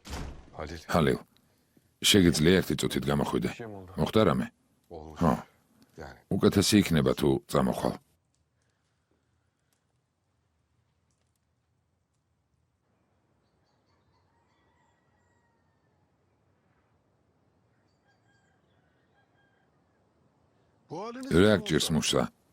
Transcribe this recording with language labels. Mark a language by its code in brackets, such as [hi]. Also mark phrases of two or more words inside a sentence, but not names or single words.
[ka] Halil. ჰალილ, შეგიძლია ერთი წუთით გამოხვიდე. [tr] Bir şey mi oldu? [ka] მოხდა რამე? [tr] Olmuş. [ka] ხო. უკეთესი იქნება თუ წამოხვალ. რა გჭირს მუშა?